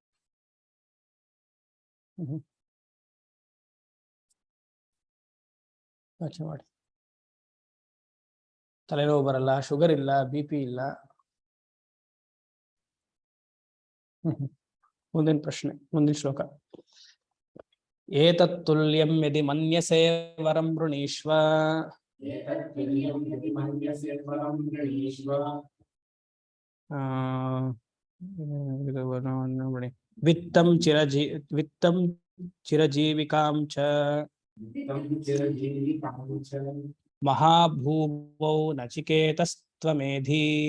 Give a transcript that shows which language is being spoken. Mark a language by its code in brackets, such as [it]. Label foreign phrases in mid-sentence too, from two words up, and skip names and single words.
[kn] ಯೋಚನೆ ಮಾಡಿ. ತಲೆನೋವು ಬರಲ್ಲ, ಶುಗರ್ ಇಲ್ಲ, BP ಇಲ್ಲ. ಮುಂದಿನ ಪ್ರಶ್ನೆ, ಮುಂದಿನ ಶ್ಲೋಕ. [sa] ಏತತ್ ತುಲ್ಯಂ ಯದಿ ಮನ್ಯಸೇ ವರಂ ವೃಣೀಶ್ವ. ವಿತ್ತಂ ಚಿರಜೀವಿಕಾಂ ಚ ಮಹಾಭೂಮೌ ನಚಿಕೇತಸ್ತ್ವಮೇಧಿ.